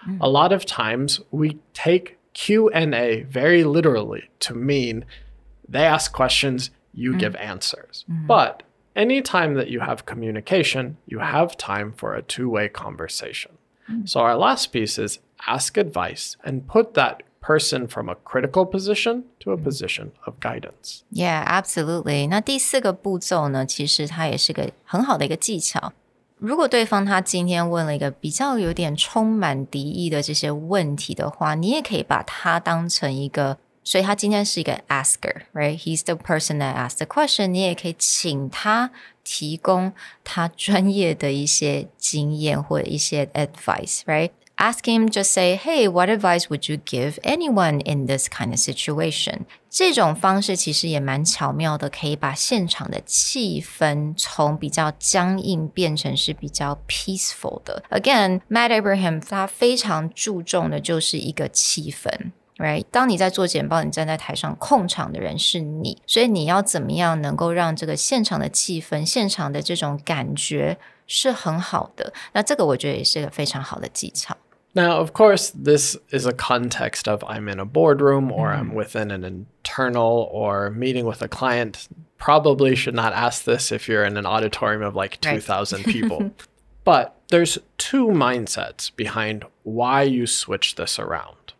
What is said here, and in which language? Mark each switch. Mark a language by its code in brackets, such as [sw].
[en] A lot of times we take Q&A very literally to mean they ask questions, you give answers. But anytime that you have communication, you have time for a two-way conversation. So our last piece is ask advice and put that person from a critical position to a position of guidance. Yeah, absolutely. [zh] 那第4个步骤呢，其实它也是个很好的一个技巧。如果对方他今天问了一个比较有点充满敌意的这些问题的话，你也可以把它当成一个，所以他今天是一个 asker, right? [en] He's the person that asked the question. [zh] 你也可以请他提供他专业的一些经验或者一些 advice, [en] right?Ask him, just say, hey, what advice would you give anyone in this kind of situation? [zh] 这种方式其实也蛮巧妙的，可以把现场的气氛从比较僵硬变成是比较 peaceful 的。 Again, Matt Abraham 他非常注重的就是一个气氛。 Right? 当你在做简报，你站在台上控场的人是你，所以你要怎么样能够让这个现场的气氛、现场的这种感觉是很好的。那这个我觉得也是个非常好的技巧。 [en] Now, of course, this is a context of I'm in a boardroom or I'm within an internal or meeting with a client. Probably should not ask this if you're in an auditorium of like 2,000 people. But there's 2 mindsets behind why you switch this around.